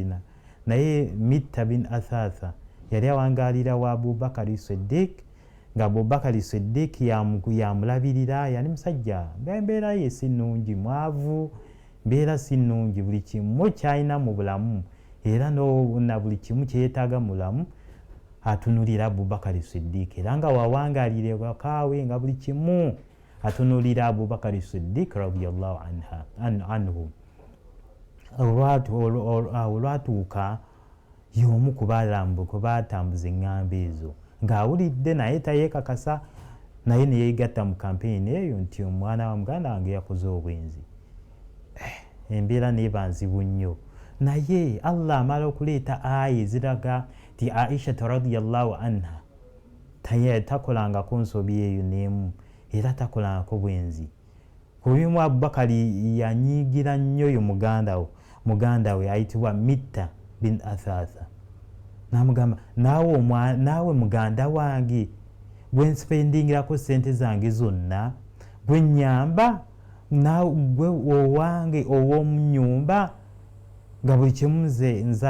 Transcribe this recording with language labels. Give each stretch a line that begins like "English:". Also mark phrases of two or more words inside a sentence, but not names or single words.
Ganda: Naye Mitta bin Athatha yali awangaalira wa Abubakari Siddiq, nga Abubakari Siddiq yamulabirira, yali musajja embeera ye si nnungi, mwavu, mbeera si nnungi, buli kimu kyalina mu bulamu era na buli kimu kyeyeetaaga mu bulamu atunulira Abubakari Siddiq, era nga wawangaalira wakaawe nga buli kimu atunulira Abubakari Siddiq
Arabic: رضي الله عنه.
Ganda: Olwatuuka y'omu ku baatambuza eŋŋambo ezo, ng'awulidde naye tayeekakasa, naye ne yeegatta mu kampeyini eyo nti omwana wa muganda wange yakoze obwenzi. Embeera n'eba nzibu nnyo, naye Allah amala okuleeta aya eziraga nti Aisha
Arabic: رضي الله عنها
Ganda: takolangako nsobi eyo n'emu, era takolangako bwenzi. Ku bimu Abubakari yanyiigira nnyo oyo muganda we ayitibwa Mitta bin Athatha. n'amugamba naawe muganda wange gwe nsipendingirako sente zange zonna gwe nnyamba gwe owange ow'omu nyumba nga buli kimu nze